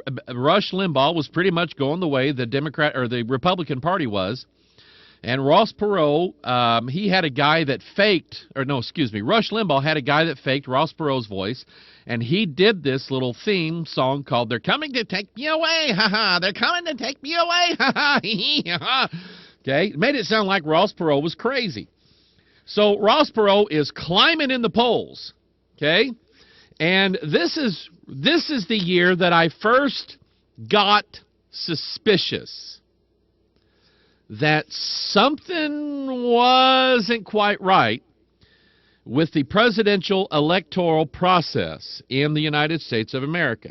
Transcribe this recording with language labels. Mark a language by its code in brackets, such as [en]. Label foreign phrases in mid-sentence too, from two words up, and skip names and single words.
[en] Rush Limbaugh was pretty much going the way the Democrat or the Republican Party was. And Ross Perot, he had a guy that faked, Rush Limbaugh had a guy that faked Ross Perot's voice, and he did this little theme song called "They're Coming to Take Me Away, ha ha, they're coming to take me away, ha ha, hee hee, ha ha." Okay, it made it sound like Ross Perot was crazy. So Ross Perot is climbing in the polls, okay? And this is the year that I first got suspicious that something wasn't quite right with the presidential electoral process in the United States of America.